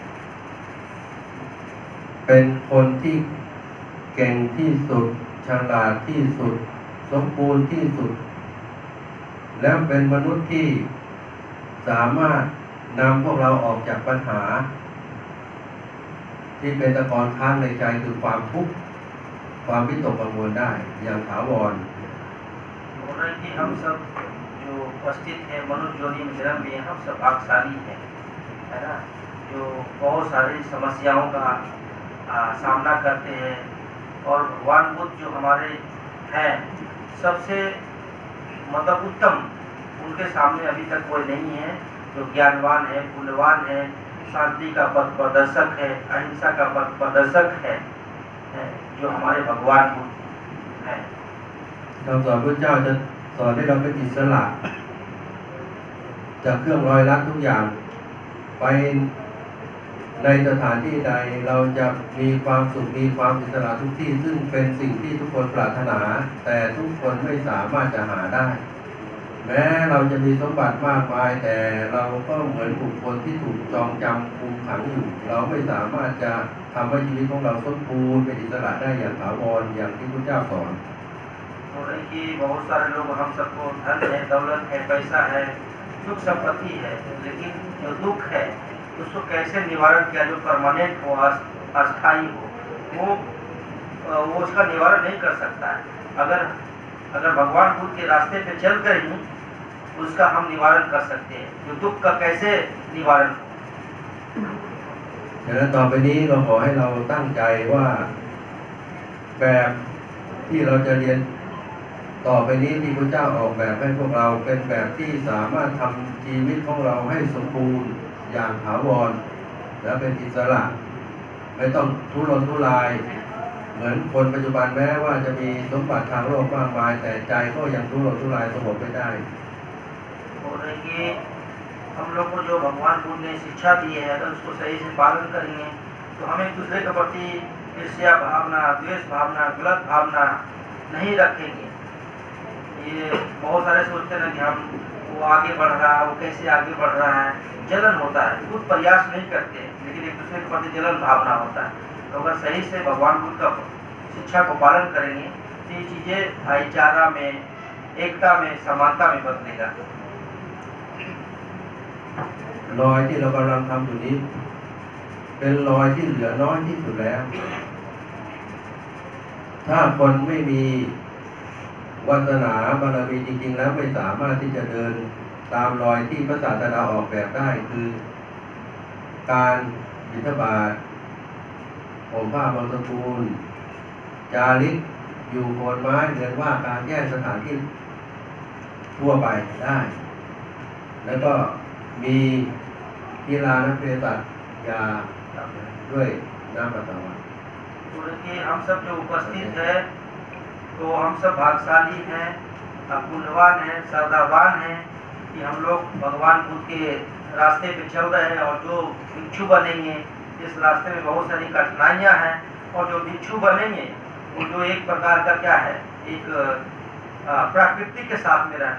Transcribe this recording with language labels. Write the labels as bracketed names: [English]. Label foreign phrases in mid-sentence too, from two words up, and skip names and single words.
[Thai] เป็นคนที่เก่งที่สุดฉลาดที่สุดสมบูรณ์ที่สุดแล้วเป็นมนุษย์ที่สามารถนำพวกเราออกจากปัญหาที่เป็นตะกอนค้างในใจคือความทุกข์ความวิตกกังวลได้อย่างถาวร [Hindi] बोल रहे हैं कि हम सब जो उपस्थित हैं मनुष्य योनि में जन्म लिए, हम सब भाग्यशाली हैं, है ना, जो बहुत सारी समस्याओं का सामना करते हैं। और भगवान बुद्ध जो हमारे हैं सबसे मतलब उत्तम, उनके सामने अभी तक कोई नहीं है जो ज्ञानवान है, पुण्यवान है, शांति का पथ प्रदर्शक है, अहिंसा का पथ प्रदर्शक है, जो हमारे भगवान बुद्ध हैं। [Thai] คำสอนพระเจ้าจะสอนให้เราเป็นอิสระจากเครื่องร้อยรัดทุกอย่างไปในสถานที่ใดเรา จะมีความสุขมีความอิสระทุกที่ซึ่งเป็นสิ่งที่ทุกคนปรารถนาแต่ทุกคนไม่สามารถจะหาได้แม้เราจะมีสมบัติมากมายแต่เราก็เหมือนบุคคลที่ถูกจองจำคุมขังอยู่เราไม่สามารถจะทำให้ชีวิตของเราสมบูรณ์เป็นอิสระได้อย่างถาวรอย่างที่พระเจ้าสอน [Hindi] बोल रहे कि बहुत सारे लोग हम सबको धन है, दौलत है, पैसा है, सुख संपत्ति है, लेकिन जो दुख है उसको कैसे निवारण किया जो परमानेंट हो, अस्थायी हो, वो उसका निवारण नहीं कर सकता है। अगर भगवान बुद्ध के रास्ते पे चल कर ही उसका हम निवारण कर सकते हैं, जो दुख का कैसे निवारण हो। [Thai] ฉะนั้นต่อไปนี้เราขอให้เราตั้งใจว่าแบบที่เราจะเรียนต่อไปนี้ที่พระเจ้าออกแบบให้พวกเราเป็นแบบที่สามารถทำชีวิตของเราให้สมบูรณ์อย่างถาวรและเป็นอิสระไม่ต้องทุรนทุรายเหมือนคนปัจจุบันแม้ว่าจะมีสมบัติทางโลกมากมายแต่ใจก็ยังทุรนทุรายสงบไม่ได้ [Hindi] बोल रहे कि हम लोग को जो भगवान बुद्ध ने शिक्षा दी है अगर उसको सही से पालन करेंगे तो हमें दूसरे के प्रति ईर्ष्या भावना, द्वेष भावना, गलत भावना नहीं रखेंगे। ये बहुत सारे सोचते हैं कि हम वो आगे बढ़ रहा है, वो कैसे आगे बढ़ रहा है, जलन होता है, खुद प्रयास नहीं करते लेकिन एक दूसरे के प्रति जलन भावना होता है। तो अगर सही से भगवान बुद्ध का शिक्षा को पालन करेंगे तो ये चीज़ें भाईचारा में, एकता में, समानता में बदलेगा। [Thai] รอยที่เรากำลังทำอยู่นี้ เป็นรอยที่เหลือน้อยที่สุดแล้ว ถ้าคน ไม่มีวาสนาบารมีจริงๆแล้วไม่สามารถที่จะเดินตามรอยที่พระศาสดาออกแบบได้คือการบิณฑบาตห่มผ้าบางสกุลจาริกอยู่โคนไม้เรียนว่าการแยกสถานที่ทั่วไปได้ แล้วก็มีกีฬานักเภสัชยาด้วยน้ำปัสสาวะ [Hindi] तो देखिए हम सब जो उपस्थित है तो हम सब भाग्यशाली हैं, पुण्यवान हैं, श्रद्धावान हैं कि हम लोग भगवान बुद्ध के रास्ते पे चल रहे हैं और जो भिक्षु बनेंगे इस रास्ते में बहुत सारी कठिनाइयां हैं और जो भिक्षु बनेंगे वो जो एक प्रकार का क्या है एक प्रकृति के साथ में रहना।